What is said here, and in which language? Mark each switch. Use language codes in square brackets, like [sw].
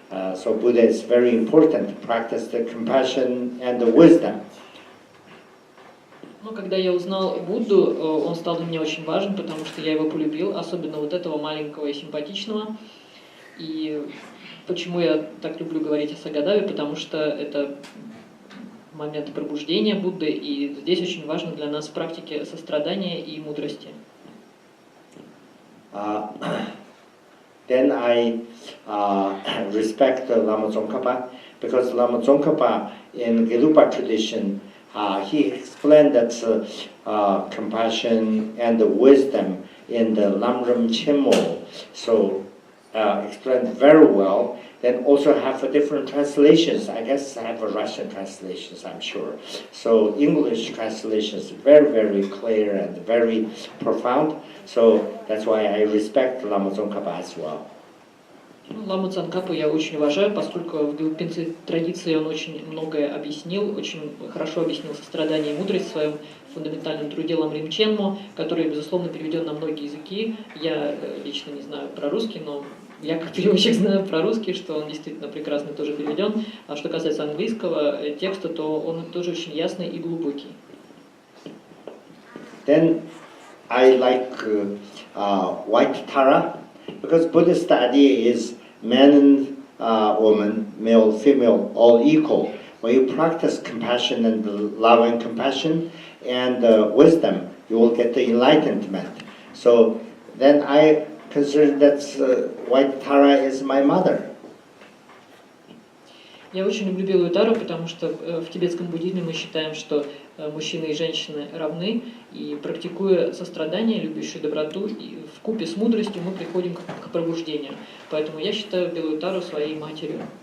[en] So Buddha is very important to practice the compassion and the wisdom. [ru] Но когда я узнал Будду, он стал для меня очень важен, потому что я его полюбил, особенно вот этого маленького и симпатичного. И почему я так люблю говорить о Сагадаве, потому что это момент пробуждения Будды, и здесь очень важно для нас в практике сострадания и мудрости. [en] Then I respect Lama Tsongkhapa, because Lama Tsongkhapa in Gelukpa tradition, he explained that compassion and the wisdom in the Lamrim Chenmo, so explained very well. Then also have different translations. I guess I have Russian translations, I'm sure. So English translations very, very clear and very profound. So that's why I respect Lama Tsongkhapa as well. [ru] Ламу Цанкапу я очень уважаю, поскольку в гелукпинской традиции он очень многое объяснил, очень хорошо объяснил сострадание и мудрость в своем фундаментальном труде Ламрим Ченмо, который, безусловно, переведен на многие языки. Я лично не знаю про русский, но я как переводчик знаю про русский, что он действительно прекрасно тоже переведен. А что касается английского текста, то он тоже очень ясный и глубокий. [en] Then I like White Tara, because Buddhist idea is man and woman, male, female, all equal. When you practice compassion and love and compassion and wisdom, you will get the enlightenment. So then I consider that White Tara is my mother. [ru] Я очень люблю белую тару, потому что в тибетском буддизме мы считаем, что мужчины и женщины равны, и практикуя сострадание, любящую доброту, и вкупе с мудростью мы приходим к пробуждению. Поэтому я считаю белую тару своей матерью.